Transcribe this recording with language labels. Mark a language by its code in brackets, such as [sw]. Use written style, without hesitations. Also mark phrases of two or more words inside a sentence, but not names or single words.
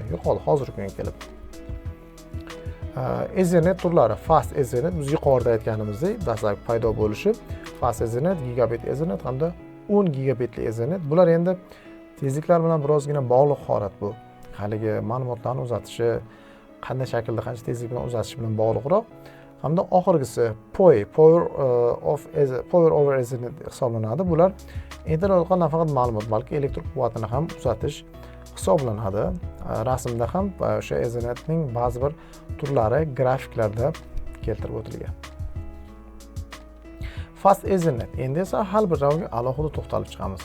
[uz] Yo'qoldi hozirgi kunga kelib. Ethernet turlari [en] fast Ethernet [uz] biz yuqorida aytganimizdek dastlabki paydo bo'lishi [en] fast Ethernet, gigabit Ethernet [uz] hamda 10 gigabitli Ethernet. Bular endi tezliklar bilan birozgina bog'liq holat bu. Haligi ma'lumotlarni uzatishi, qanday shaklda, qancha tezlik bilan uzatish bilan bog'liqroq. Hamda oxirgisi [en] power over Ethernet [uz] hisoblanadi. Bular internet orqali nafaqat ma'lumot, balki elektr quvvatini ham uzatish hisoblanadi. Rasmda ham o'sha Ethernetning ba'zi bir turlari grafiklarda keltirib o'tilgan. [en] Fast Ethernet. [uz] Endi esa har bir joyga alohida to'xtalib chiqamiz.